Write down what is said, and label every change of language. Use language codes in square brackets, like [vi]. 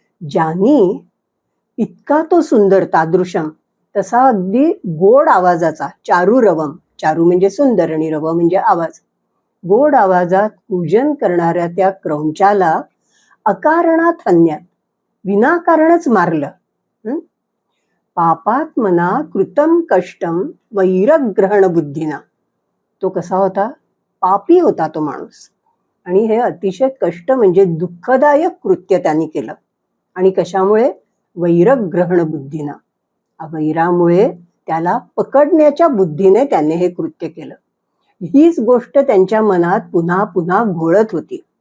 [mr] ज्यांनी इतका तो सुंदर, तादृशम तसा अगदी गोड आवाजाचा, चारुरवम, चारू म्हणजे सुंदर आणि रव म्हणजे आवाज, गोड आवाजात पूजन करणाऱ्या त्या क्रौंचाला [sa] अकारणात हन्यात, [mr] विनाकारणच मारलं. [sa] पापात मना कृतम कष्टम वैरग्रहण बुद्धीना. [mr] तो कसा होता? पापी होता तो माणूस, आणि हे अतिशय कष्ट म्हणजे दुःखदायक कृत्य त्यांनी केलं. आणि कशामुळे? [sa] वैरग्रहण बुद्धीना, [mr] वैरामुळे, त्याला पकडण्याच्या बुद्धीने त्याने हे कृत्य केलं. हीच गोष्ट त्यांच्या मनात पुन्हा पुन्हा घोळत होती.